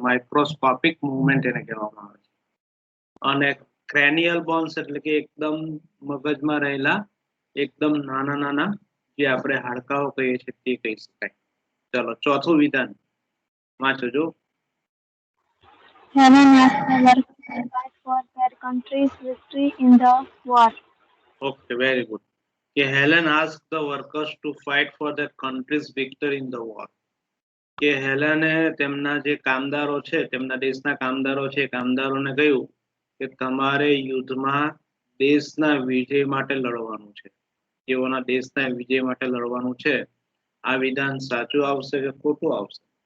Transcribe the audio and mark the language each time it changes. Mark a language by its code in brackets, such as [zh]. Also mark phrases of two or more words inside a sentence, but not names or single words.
[en] microscopic movement [gu] એને કહેવામાં આવે છે. અને [en] cranial bones [gu] એટલે કે એકદમ મગજમાં રહેલા એકદમ નાના નાના જે આપણે હાડકાઓ કહીએ છીએ તે કહી શકાય. ચલો ચોથું વિધાન વાંચો જો. [en] Helen asked the workers to fight for their country's victory in the war. Okay, very good. [gu] કે હેલેન [en] asked the workers to fight for their country's victory in the war. [gu] કે હેલેને તેમના જે કામદારો છે, તેમના દેશના કામદારો છે, કામદારોને કહ્યું કે તમારે યુદ્ધમાં દેશના વિજય માટે લડવાનું છે. તેઓના દેશના વિજય માટે લડવાનું છે. આ વિધાન સાચું આવશે કે ખોટું આવશે?